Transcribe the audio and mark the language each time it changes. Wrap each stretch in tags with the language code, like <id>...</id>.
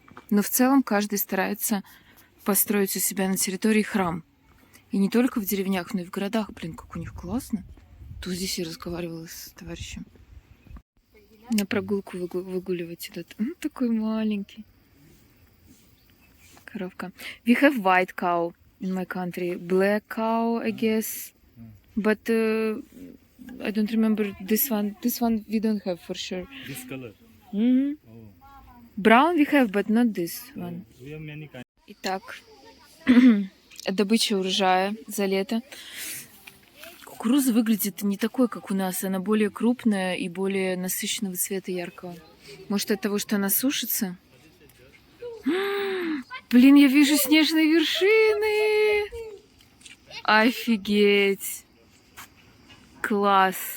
<ru>Но в целом каждый старается построить у себя на территории храм. И не только в деревнях, но и в городах. Блин, как у них классно. Тут здесь я разговаривала с товарищем. На прогулку выгуливать идут. Такой маленький. Коровка.</ru> <en>We have white cow in my country. Black cow, I guess. But I don't remember this one. This one we don't have for sure. This color. Mm-hmm. Oh. Brown we have, but not this one. We have many kinds.</en> <ru>Итак, добыча урожая за лето. Кукуруза выглядит не такой, как у нас. Она более крупная и более насыщенного цвета, яркого. Может, от того, что она сушится? Блин, я вижу снежные вершины! Офигеть! Класс!</ru>